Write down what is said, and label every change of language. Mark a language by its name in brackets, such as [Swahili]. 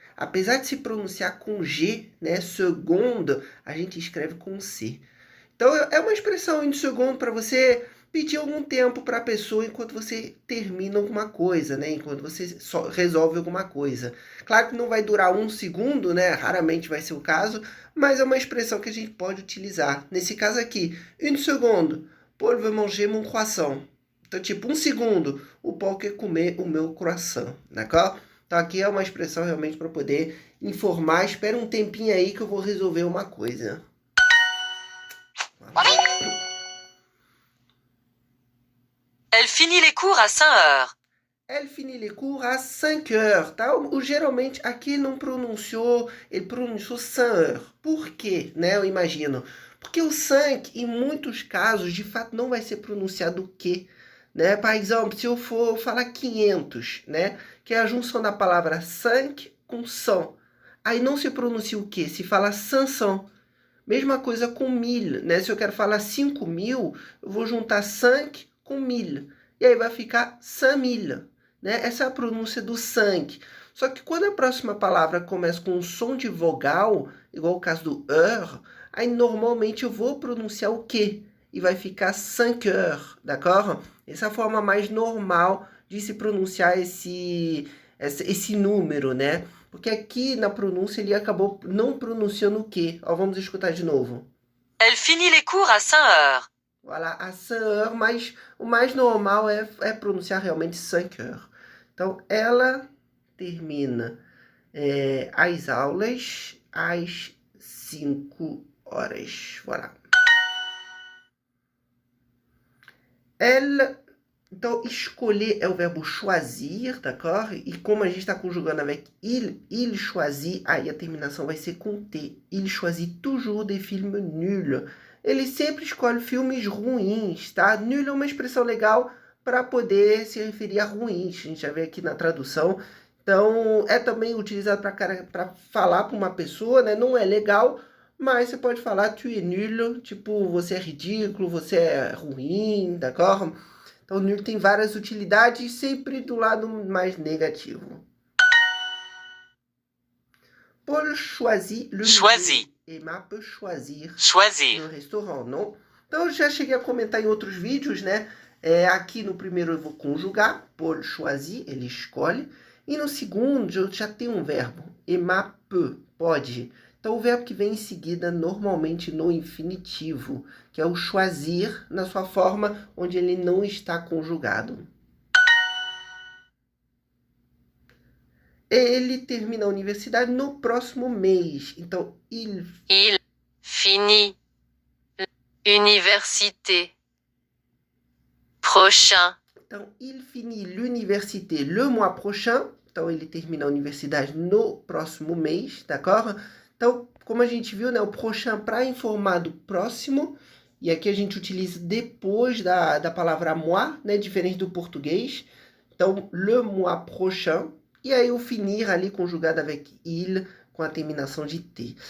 [Portuguese] Apesar de se pronunciar com G, né? Seconde, a gente escreve com C. Então, é uma expressão [French] une seconde [Portuguese] para você pedir algum tempo para a pessoa enquanto você termina alguma coisa, né? Enquanto você só resolve alguma coisa. Claro que não vai durar 1 segundo, né? Raramente vai ser o caso, mas é uma expressão que a gente pode utilizar. Nesse caso aqui, [French] une seconde, Paul veut manger mon croissant. [Portuguese] Então, tipo, 1 segundo, o Paul quer comer o meu croissant, d'accord? Então, aqui é uma expressão realmente para poder informar. Espera um tempinho aí que eu vou resolver uma coisa. [French] Elle finit les cours à 5h. Elle finit les cours à 5h, tá? [Portuguese] Geralmente, aqui não pronunciou, ele pronunciou 5h. Por quê, né? Eu imagino. Porque o 5, em muitos casos, de fato, não vai ser pronunciado o quê, né? Por exemplo, se eu for falar 500, né? Que é a junção da palavra 5 com 100. Aí não se pronuncia o quê? Se fala 500. Mesma coisa com 1000, né? Se eu quero falar 5000, eu vou juntar 5 com 1000. E aí vai ficar 5000, né? Essa é a pronúncia do 5. Só que quando a próxima palavra começa com um som de vogal, igual o caso do heure, aí normalmente eu vou pronunciar o Q. E vai ficar [French] 5 heures, [Portuguese] d'accord? Essa é a forma mais normal de se pronunciar esse número, né? Porque aqui na pronúncia ele acabou não pronunciando o Q. Ó, vamos escutar de novo. [French] Elle finit les cours à 5 heures. Voilà, à 5 heures, [Portuguese] mas o mais normal é pronunciar realmente 5 heures. Então, ela termina as aulas às 5 horas. Voilà. Elle, então, escolher é o verbo choisir, d'accord? E como a gente está conjugando [French] avec il choisit, [Portuguese] aí a terminação vai ser com T. [French] Il choisit toujours des films nuls. [Portuguese] Ele sempre escolhe filmes ruins, tá? Nul é uma expressão legal para poder se referir a ruins. A gente já vê aqui na tradução. Então, é também utilizado para falar para uma pessoa, né? Não é legal, mas você pode falar [French] tu es nul, [Portuguese] tipo, você é ridículo, você é ruim, d'accord? Então, nul tem várias utilidades, sempre do lado mais negativo. [French] Paul choisit le Choisit. Emma peut choisir Choisir. [Portuguese] no restaurant, não? Então, eu já cheguei a comentar em outros vídeos, né? Aqui no primeiro eu vou conjugar, [French] Paul choisit, [Portuguese] ele escolhe. E no segundo eu já tenho um verbo, [French] Emma peut, [Portuguese] pode. Então, o verbo que vem em seguida, normalmente no infinitivo, que é o choisir, na sua forma onde ele não está conjugado. Ele termina a universidade no próximo mês. Então, il [French] finit l'université prochain. [Portuguese] Então, [French] il finit l'université le mois prochain. [Portuguese] Então, ele termina a universidade no próximo mês, d'accord? Então, como a gente viu, né, o prochain para informar do próximo. E aqui a gente utiliza depois da palavra mois, né, diferente do português. Então, [French] le mois prochain. [Portuguese] E aí o finir ali conjugado [French] avec il, [Portuguese] com a terminação de T.